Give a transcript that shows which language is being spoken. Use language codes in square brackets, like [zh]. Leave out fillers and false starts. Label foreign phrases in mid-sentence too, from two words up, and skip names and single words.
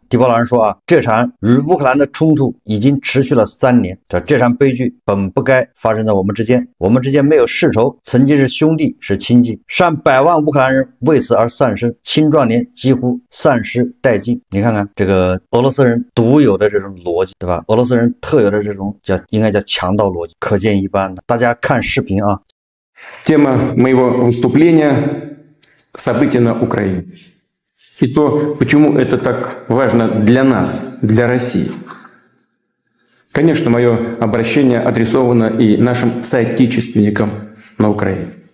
[zh] 蒂保老人说这场与乌克兰的冲突已经持续了3年，这场悲剧本不该发生在我们之间，我们之间没有世仇，曾经是兄弟，是亲戚。上百万乌克兰人为此而丧生，青壮年几乎丧失殆尽。你看看这个俄罗斯人独有的这种逻辑，对吧？俄罗斯人特有的这种应该叫强盗逻辑，可见一斑的。大家看视频 [ru] Тема моего выступления – события на Украине. И то, почему это так важно для нас, для России. Конечно, мое обращение адресовано и нашим соотечественникам на Украине.